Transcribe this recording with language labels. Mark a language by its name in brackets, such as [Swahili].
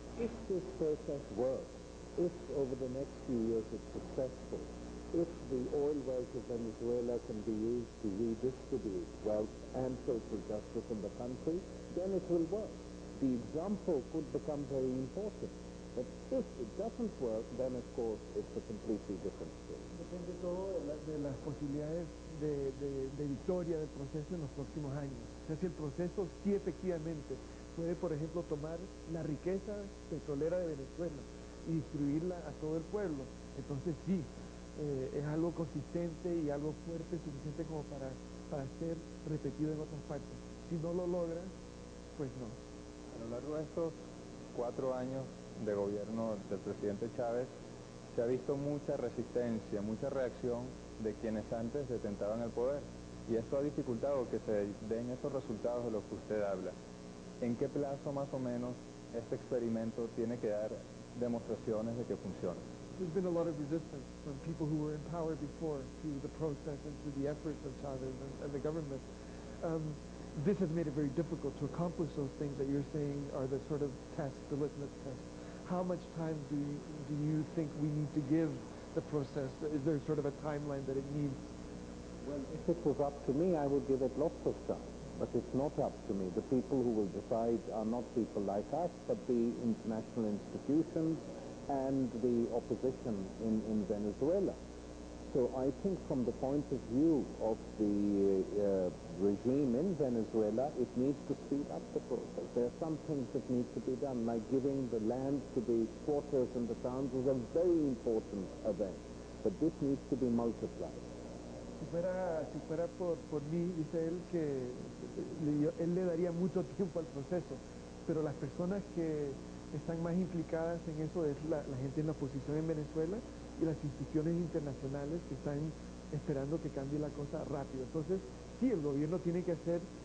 [English] If this process works, if over the next few years it's successful, if the oil wealth of Venezuela can be used to redistribute wealth and social justice in the country, then it will work. The example could become very important. But if it doesn't work, then of course it's a completely different story. [Spanish] Depende todo de las posibilidades de victoria del proceso en los próximos años. O sea, si el proceso sí efectivamente puede, por ejemplo, tomar la riqueza petrolera de Venezuela y distribuirla a todo el pueblo, entonces sí, es algo consistente y algo fuerte, suficiente como para ser repetido en otras partes. Si no lo logra, pues no. A lo largo de estos 4 años de gobierno del presidente Chávez, se ha visto mucha resistencia, mucha reacción de quienes antes detentaban el poder, y esto ha dificultado que se den esos resultados de los que usted habla. ¿En qué plazo más o menos este experimento tiene que dar demostraciones de que funciona? [English] There's been a lot of resistance from people who were in power before to the process and to the efforts of Chavez and the government. This has made it very difficult to accomplish those things that you're saying are the sort of tests, the litmus test. How much time do you think we need to give the process? Is there sort of a timeline that it needs? Well, if it was up to me, I would give it lots of time. But it's not up to me. The people who will decide are not people like us, but the international institutions and the opposition in Venezuela. So I think from the point of view of the regime in Venezuela, it needs to speed up the process. There are some things that need to be done, like giving the land to the squatters in the towns is a very important event. But this needs to be multiplied. [Spanish] Si fuera por mí, dice él que él le daría mucho tiempo al proceso, pero las personas que están más implicadas en eso es la gente en la oposición en Venezuela y las instituciones internacionales que están esperando que cambie la cosa rápido. Entonces, sí, el gobierno tiene que hacer